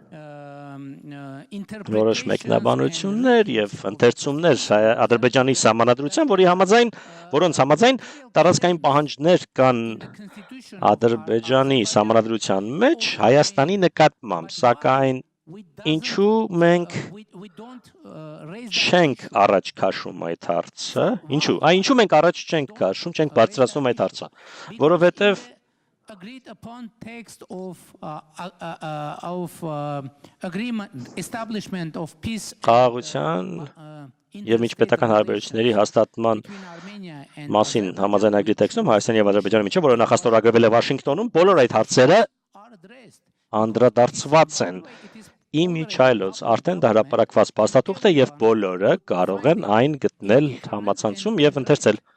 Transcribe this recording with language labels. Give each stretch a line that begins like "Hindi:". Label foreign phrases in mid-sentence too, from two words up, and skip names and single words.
Armenian: որոշ մեկնաբանություններ եւ ընթերցումներ Ադրբեջանի սահմանադրության, որոնց համաձայն տարածքային պահանջներ կան Ադրբեջանի սահմանադրության մեջ Հայաստանի նկատմամբ, սակայն ինչու մենք չենք առաջ քաշում այդ հարցը, ինչու մենք առաջ չենք քաշում, չենք բարձրացնում այդ հարցը, որովհետեւ
English: agreed upon text of establishment of peace
Armenian: խաղաղության եւ միջպետական հարաբերությունների հաստատման մասին համաձայնագրի տեքստում Հայաստանի եւ Ադրբեջանի միջեւ, որը նախաստորագրվել է Վաշինգտոնում, բոլոր այդ հարցերը անդրադարձված են։ Իմիջայլոց արդեն դա հրապարակված փաստաթուղթ է եւ բոլորը կարող են այն գտնել համացանցում եւ ընթերցել։